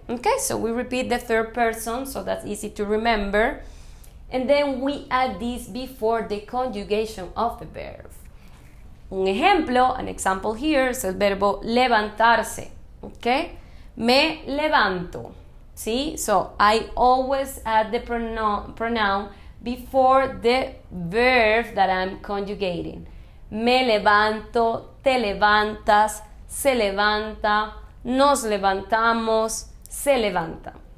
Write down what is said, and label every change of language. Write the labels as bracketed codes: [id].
[en] Okay, so we repeat the third person, so that's easy to remember. And then we add this before the conjugation of the verb. [es] Un ejemplo, [en] an example here, [es] es el verbo levantarse. Okay, me levanto. [en] See, so I always add the pronoun before the verb that I'm conjugating. [es] Me levanto, te levantas, se levanta, nos levantamos, se levanta.